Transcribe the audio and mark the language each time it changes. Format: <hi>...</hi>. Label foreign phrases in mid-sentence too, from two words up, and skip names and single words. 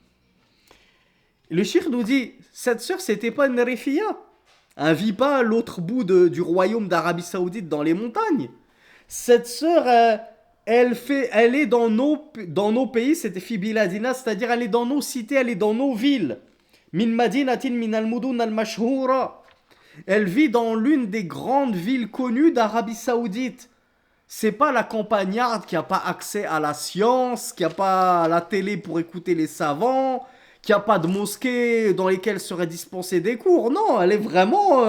<fr>Le cheikh nous dit, cette sœur, c'était pas une rifia. Elle vit pas à l'autre bout du royaume d'Arabie Saoudite dans les montagnes. Cette sœur, elle est dans nos pays, c'était</fr> <ar>في بلادنا,</ar> <fr>c'est-à-dire elle est dans nos cités, elle est dans nos villes.</fr> <ar>من مدينة من المدن المشهورة.</ar> <fr>Elle vit dans l'une des grandes villes connues d'Arabie Saoudite. C'est pas la campagnarde qui a pas accès à la science, qui a pas la télé pour écouter les savants, qui a pas de mosquée dans lesquelles seraient dispensés des cours. Non, elle est vraiment...</fr>